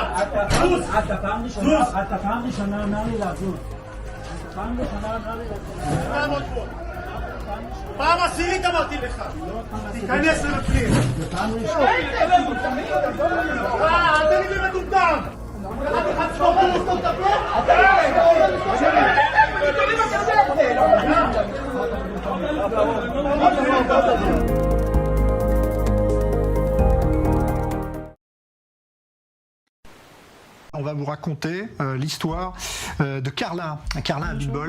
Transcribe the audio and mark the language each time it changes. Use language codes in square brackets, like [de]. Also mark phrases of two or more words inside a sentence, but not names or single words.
[he] אתה פעם ראשונה אמר לי לעזור. פעם ראשונה אמר לי לעזור. פעם עשירית אמרתי לך! תיכנס לפנים! פעם ראשונה. אל תגיד לי מטומטם! אתה אחד ספורט [fr] On va vous raconter l'histoire de Carlin Abitbol.